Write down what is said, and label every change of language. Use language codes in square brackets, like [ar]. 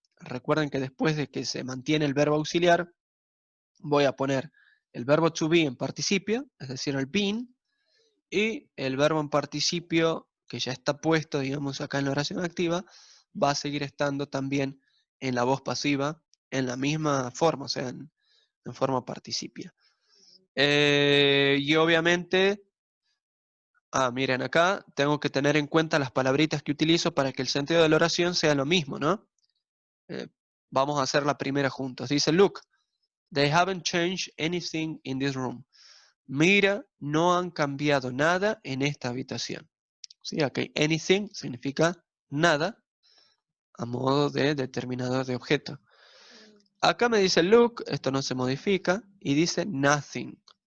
[es] Recuerden que después de que se mantiene el verbo auxiliar, voy a poner el verbo to be en participio, es decir, el been, y el verbo en participio que ya está puesto, digamos, acá en la oración activa, va a seguir estando también en la voz pasiva, en la misma forma, o sea, en forma participia. Y obviamente, miren acá, tengo que tener en cuenta las palabritas que utilizo para que el sentido de la oración sea lo mismo, ¿no? Vamos a hacer la primera juntos. Dice, [en] look, they haven't changed anything in this room. [es] Mira, no han cambiado nada en esta habitación. ¿Sí? Okay. Anything significa nada a modo de determinador de objeto. Acá me dice look, esto no se modifica, y dice nothing.